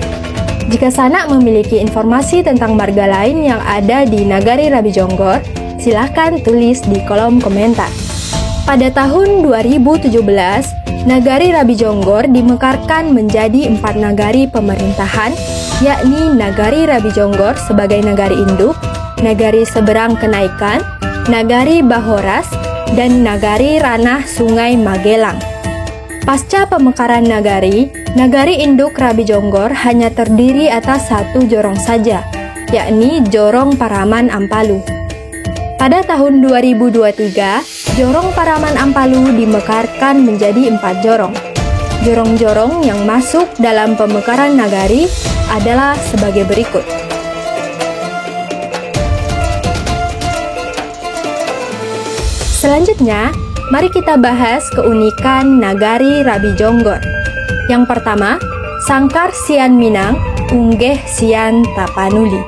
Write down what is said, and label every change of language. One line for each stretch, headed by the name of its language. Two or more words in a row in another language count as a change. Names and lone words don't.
Indonesian: Jika Sanak memiliki informasi tentang marga lain yang ada di Nagari Rabi Jonggor, silahkan tulis di kolom komentar. Pada tahun 2017, Nagari Rabi Jonggor dimekarkan menjadi 4 nagari pemerintahan, yakni Nagari Rabi Jonggor sebagai nagari induk, Nagari Seberang Kenaikan, Nagari Bahoras, dan Nagari Ranah Sungai Magelang. Pasca pemekaran nagari, nagari induk Rabi Jonggor hanya terdiri atas 1 jorong saja, yakni Jorong Paraman Ampalu. Pada tahun 2023, Jorong Paraman Ampalu dimekarkan menjadi 4 jorong. Jorong-jorong yang masuk dalam pemekaran nagari adalah sebagai berikut. Selanjutnya, mari kita bahas keunikan nagari Rabi Jonggor. Yang pertama,
Minangkabau: Sangkar Sian Minang, Unggeh Sian Tapanuli.